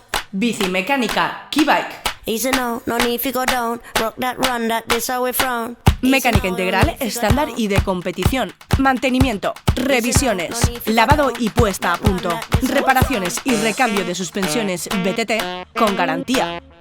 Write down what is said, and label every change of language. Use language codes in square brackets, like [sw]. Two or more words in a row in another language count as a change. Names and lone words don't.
[es] Bici mecánica K-Bike. [en] Easy no, no need to go down. Rock that run, that this how we frown. [es] Mecánica integral, estándar y de competición. Mantenimiento, revisiones, lavado y puesta a punto. Reparaciones y recambio de suspensiones BTT con garantía.